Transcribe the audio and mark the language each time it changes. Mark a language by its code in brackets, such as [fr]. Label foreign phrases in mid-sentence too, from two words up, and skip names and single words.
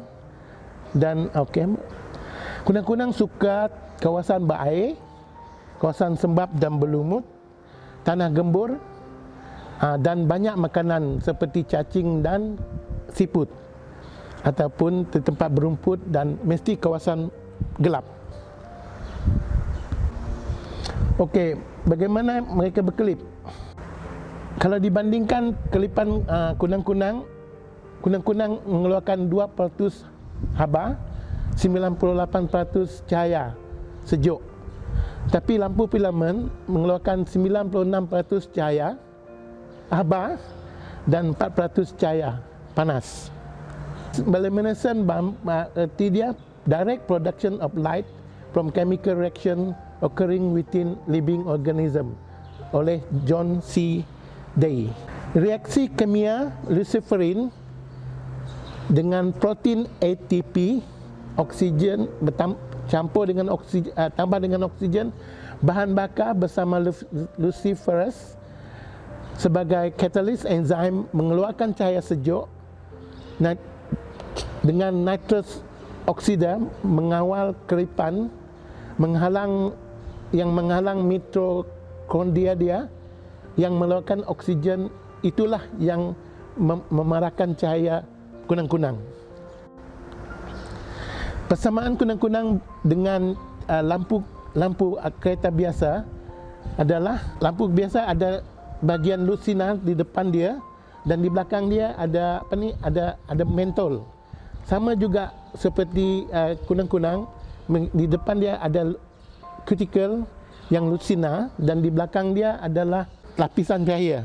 [ms] Dan kunang-kunang suka kawasan berair, kawasan sembab dan berlumut, tanah gembur, dan banyak makanan seperti cacing dan siput, ataupun di tempat berumput, dan mesti kawasan gelap. Okey, bagaimana mereka berkelip? Kalau dibandingkan kelipan kunang-kunang mengeluarkan 2% haba, 98% cahaya sejuk. Tapi lampu filament mengeluarkan 96% cahaya haba dan 4% cahaya panas. [en] Bioluminescent [ms] arti dia [en] direct production of light from chemical reaction occurring within living organism oleh John C. Day. [ms] Reaksi kimia luciferin dengan protein ATP, oksigen campur dengan oksigen, tambah dengan oksigen, bahan bakar bersama luciferase sebagai katalis enzim mengeluarkan cahaya sejuk dengan nitrous oksida mengawal kelipan, menghalang mitokondria dia yang mengeluarkan oksigen. Itulah yang memarahkan cahaya kunang-kunang. Persamaan kunang-kunang dengan lampu kereta biasa adalah lampu biasa ada bahagian lucina di depan dia dan di belakang dia ada ada mentol. Sama juga seperti kunang-kunang, di depan dia ada cuticle yang lucina dan di belakang dia adalah lapisan cahaya.